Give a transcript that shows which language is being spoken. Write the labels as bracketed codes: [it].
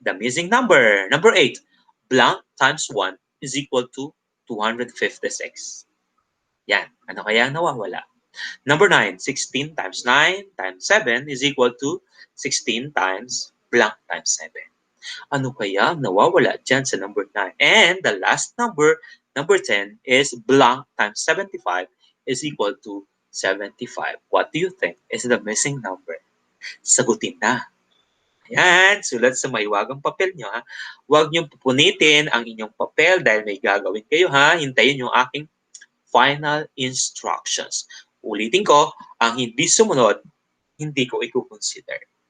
[en] The missing number. Number 8, blank times 1 is equal to 256. Yan. [tl] Ano kaya ang nawawala? [en] Number 9, 16 times 9 times 7 is equal to 16 times blank times 7. [tl] Ano kaya ang nawawala dyan sa number 9? [en] And the last number, number 10, is blank times 75 is equal to 75. What do you think is the missing number? [tl] Sagutin na. Ayan, sulat sa maiwagang papel nyo ha. Huwag nyo pupunitin ang inyong papel dahil may gagawin kayo ha. Hintayin yung aking final instructions. Ulitin ko, ang hindi sumunod, hindi ko i-consider.